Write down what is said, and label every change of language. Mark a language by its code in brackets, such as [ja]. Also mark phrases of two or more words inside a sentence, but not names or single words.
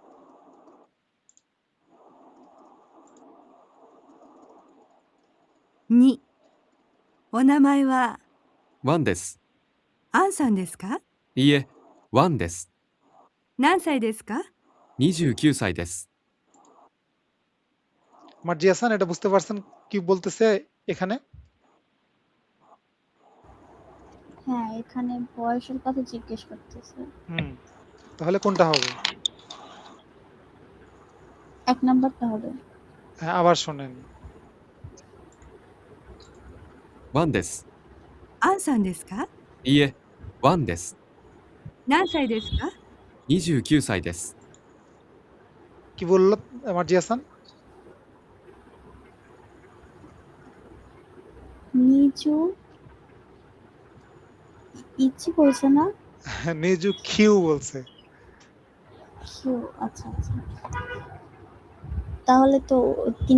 [ja] 2、お名前はワンです。アンさんですか？いいえ、ワンです。何歳ですか？ 29歳です。 [bn] মার্জি হাসান, এটা বুঝতে পারছেন কি বলতেছে এখানে? হ্যাঁ, এখানে বয়সের কথা জিজ্ঞেস করতেছে। হুম, তাহলে কোনটা হবে? 1 নাম্বারটা হবে। হ্যাঁ, আবার শোনেন। [ja] ワンです。アンさんですか？いいえ、ワンです。何歳ですか？ 29歳です。 [bn] কি বললো মার্জি হাসান? নিচু ইচ্ছি বলছে না? [ja] にじゅうきゅう [bn] বলছে। কিউ, আচ্ছা আচ্ছা। তাহলে তো 3